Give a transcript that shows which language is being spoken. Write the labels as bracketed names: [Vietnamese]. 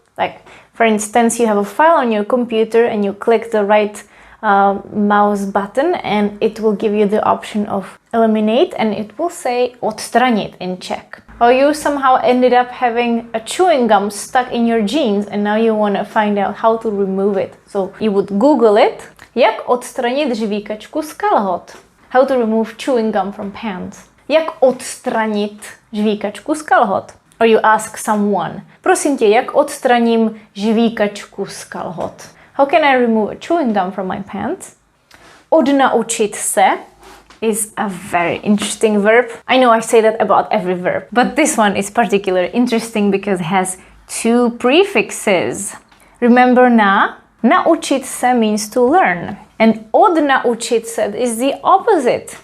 [English] Like, for instance, you have a file on your computer and you click the right mouse button and it will give you the option of eliminate, and it will say odstranit in Czech. Or you somehow ended up having a chewing gum stuck in your jeans and now you want to find out how to remove it. So you would Google it. [Czech] Jak odstranit žvíkačku z kalhot? [English] How to remove chewing gum from pants. [Czech] Jak odstranit žvíkačku z kalhot? [English] Or you ask someone, [Czech] prosím tě, jak odstraním žvíkačku z kalhot? [English] How can I remove a chewing gum from my pants? Odnaučit se is a very interesting verb. I know I say that about every verb, but this one is particularly interesting because it has two prefixes. Remember na? Naučit se means to learn. And odnaučit se is the opposite.